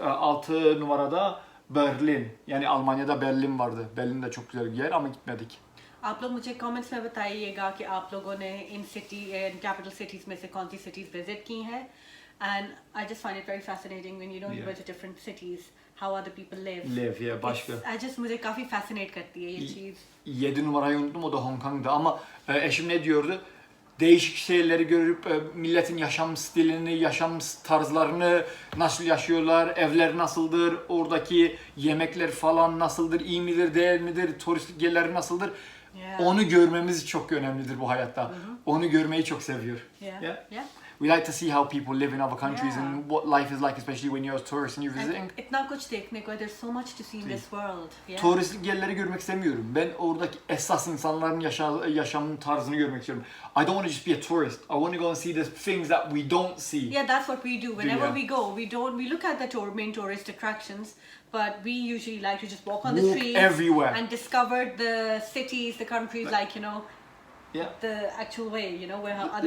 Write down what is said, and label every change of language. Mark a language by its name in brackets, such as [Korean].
[Turkish] 6 numarada Berlin, yani Almanya'da Berlin vardı. Berlin de çok güzel bir yer ama gitmedik. [Hindi] आप लोग मुझे comments में बताइएगा कि आप लोगों ने इन कैपिटल सिटीज में से कौन सी सिटीज विजिट की हैं [English] and I just find it very fascinating when you know you visit different cities how other people live Yeah, [Turkish] başka. [English] I just [Hindi] मुझे काफी फैसिनेट करती है ये चीज [Turkish] 7 numarayı unuttum, o da Hong Kong'da ama eşim ne diyordu? Değişik şeyleri görüp milletin yaşam stilini, yaşam tarzlarını, nasıl yaşıyorlar, evler nasıldır, oradaki yemekler falan nasıldır, iyi midir, değil midir, turistik yerleri nasıldır? [English] Yeah. [Turkish] Onu görmemiz çok önemlidir bu hayatta. Onu görmeyi çok seviyor. [English] Yeah. We like to see how people live in other countries Yeah. and what life is like, especially when you're a tourist and you're visiting. [Hindi] इतना कुछ देखने को है, [English] there's so much to see in this world. Yeah. [Turkish] Turistik yerleri görmek istemiyorum. Ben oradaki esas insanların yaşam tarzını görmek istiyorum. [English] I don't want to just be a tourist. I want to go and see the things that we don't see. Yeah, that's what we do. Whenever Yeah. we go, we look at the main tourist attractions, but we usually like to just walk on the Walk streets everywhere. and discover the cities, the countries, like Yeah. the actual way, where how other